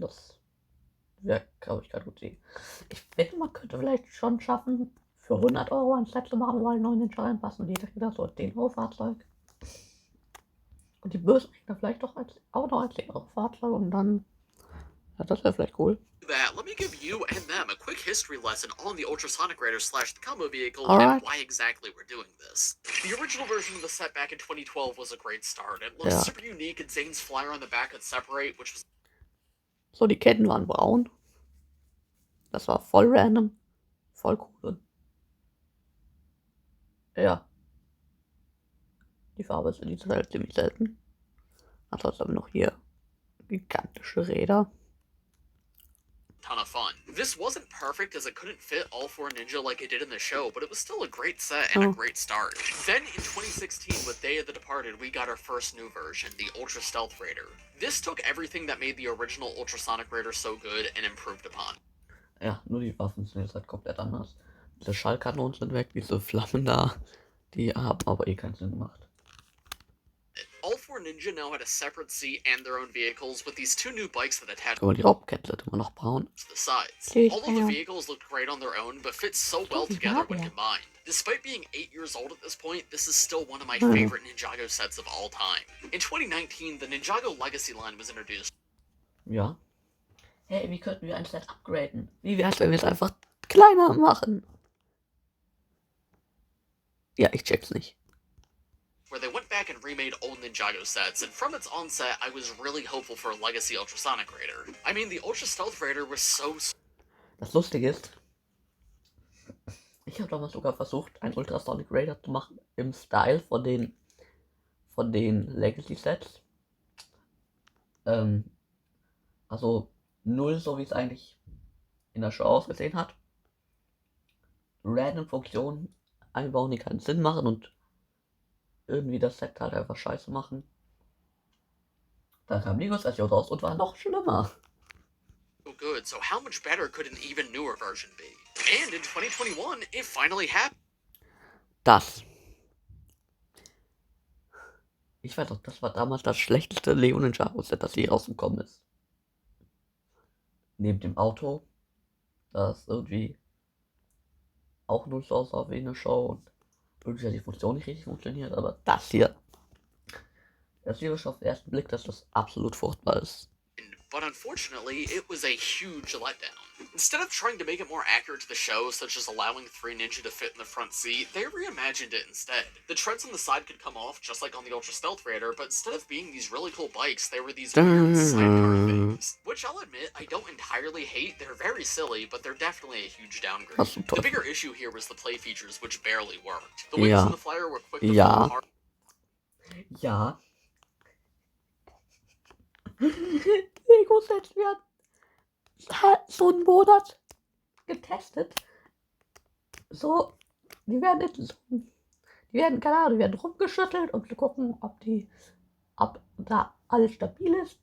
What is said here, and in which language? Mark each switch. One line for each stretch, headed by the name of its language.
German: Das wäre, glaube ich, keine gute Idee. Ich wette, man könnte vielleicht schon schaffen, für 100 Euro ein Set zu machen, wo alle 9 Ninja reinpassen. Und jeder kriegt so ein 10 Euro Fahrzeug. Und die Bösewichter vielleicht doch auch noch ein 10 Euro Fahrzeug. Und dann, ja, das wäre vielleicht cool.
English: Let me give you and them a quick history lesson on the Ultrasonic Raider / the combo vehicle and why exactly we're doing this. The original version of the set back in 2012 was a great start. It looks super unique, and Zane's flyer on the back could separate, which was...
German: So, die Ketten waren braun. Das war voll random. Voll cool. Ja. Die Farbe ist in dieser Welt ziemlich selten. Ansonsten haben wir noch hier gigantische Räder.
English: Ton of fun. This wasn't perfect as it couldn't fit all 4 Ninja like it did in the show, but it was still a great set and a great start. Then in 2016 with Day of the Departed, we got our first new version, the Ultra Stealth Raider. This took everything that made the original Ultrasonic Raider so good and improved upon.
German: Ja, nur die Waffen sind jetzt halt komplett anders. Diese Schallkanonen sind weg, diese Flammen da, die haben aber eh keinen Sinn gemacht.
English: All 4 Ninja now had a separate seat and their own vehicles, with these 2 new bikes that attached
German: Aber die Raubkette immer noch braun.
English: to the sides. Although the vehicles looked great on their own, but fit so well together when combined. Despite being 8 years old at this point, this is still one of my favorite Ninjago sets of all time. In 2019, the Ninjago Legacy line was introduced.
German: Ja. Hey, wie könnten wir ein Set upgraden? Wie wär's, wenn wir es einfach kleiner machen? Ja, ich check's nicht.
English: Where they went back and remade old Ninjago sets, and from its onset, I was really hopeful for a Legacy Ultrasonic Raider. I mean, the Ultra Stealth Raider was so...
German: Das Lustige ist, ich habe damals sogar versucht, einen Ultrasonic Raider zu machen im Style von den Legacy Sets. Also null so wie es eigentlich in der Show ausgesehen hat. Random Funktionen einbauen, die keinen Sinn machen und irgendwie das Set halt einfach scheiße machen. Dann kam Legos Version raus und war noch schlimmer.
English: Good, so how much better could an even newer version be? And in 2021, it finally happened.
German: Das. Ich weiß auch, das war damals das schlechteste LEGO NINJAGO Set, das je rausgekommen ist. Neben dem Auto, das irgendwie auch nur so aussah wie eine Show und irgendwie hat die Funktion nicht richtig funktioniert, aber das hier. Das hier ist auf den ersten Blick, dass das absolut furchtbar ist.
English: But unfortunately, it was a huge letdown. Instead of trying to make it more accurate to the show, such as allowing 3 Ninja to fit in the front seat, they reimagined it instead. The treads on the side could come off, just like on the Ultra Stealth Raider, but instead of being these really cool bikes, they were these weird sidecar things. Which I'll admit, I don't entirely hate. They're very silly, but they're definitely a huge downgrade. The bigger issue here was the play features, which barely worked. The wings on the flyer were quick to fall apart.
German: Ja. Lego-Sets werden so einen Monat getestet. So, die werden, keine Ahnung, die werden rumgeschüttelt, um zu gucken, ob da alles stabil ist.